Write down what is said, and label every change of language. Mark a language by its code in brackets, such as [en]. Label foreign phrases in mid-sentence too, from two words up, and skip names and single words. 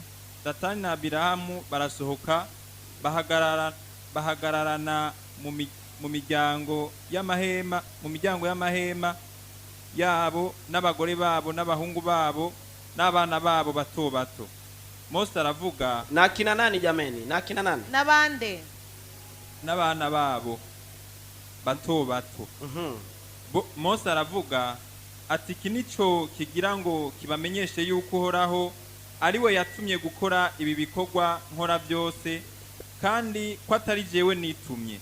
[rn] Datani na Abiramu barasohoka bahagararana mu miryango y'amahema yabo n'abagore babo n'abahungu babo n'abana babo bato bato. Mose aravuga, [sw] na kina nani jameni? Na kina nani? [rn] Nabande. N'abana babo bato bato. Mose aravuga ati kinico kigira ngo kibamenyeshe yuko Uhoraho ari we yatumye gukora ibi bikorwa nkora byose, kandi ko atari jewe nitumye.